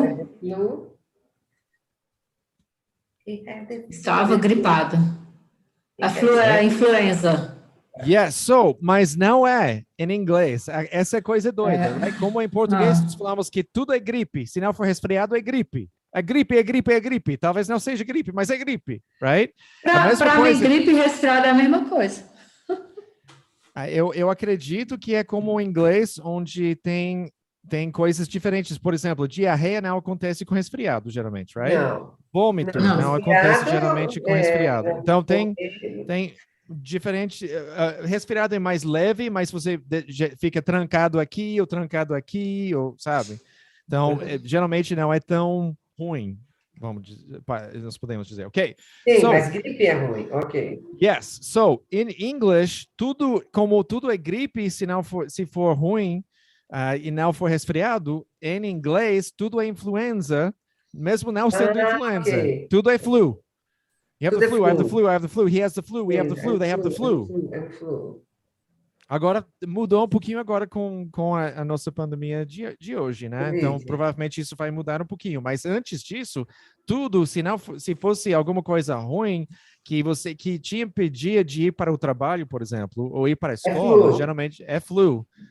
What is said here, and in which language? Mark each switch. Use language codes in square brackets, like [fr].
[en] had the flu. He had the flu. [pt] Estava gripado. A flu é a influenza. [en] Yes, so, [pt] mas não é em inglês. Essa é coisa doida. Right? Como em português nós falamos que tudo é gripe. Se não for resfriado, é gripe. É gripe, é gripe, é gripe. Talvez não seja gripe, mas é gripe, right? Para mim, gripe e resfriado é a mesma coisa. Eu acredito que é como o inglês, onde tem coisas diferentes. Por exemplo, diarreia não acontece com resfriado, geralmente, right? Não. Vômito não acontece geralmente com resfriado. Então, tem diferente. Resfriado é mais leve, mas você fica trancado aqui, ou sabe? Então, geralmente não é tão ruim. Vamos dizer, nós podemos dizer, ok? Sim, mas gripe é ruim, ok. [en] Yes, so in English, [pt] como tudo é gripe, se for ruim e não for resfriado, em inglês tudo é influenza, mesmo não sendo influenza. [en] Okay. [pt] Tudo é flu. [en] You have [pt] Tudo [en] the [pt] é [en] flu, I have the flu. flu, I have the flu, he has the flu, we have the flu, they have the flu. [pt] Agora, mudou um pouquinho agora com a nossa pandemia de hoje, né? Então, provavelmente isso vai mudar um pouquinho. Mas antes disso, tudo, se fosse alguma coisa ruim que te impedia de ir para o trabalho, por exemplo, ou ir para a escola, geralmente é flu.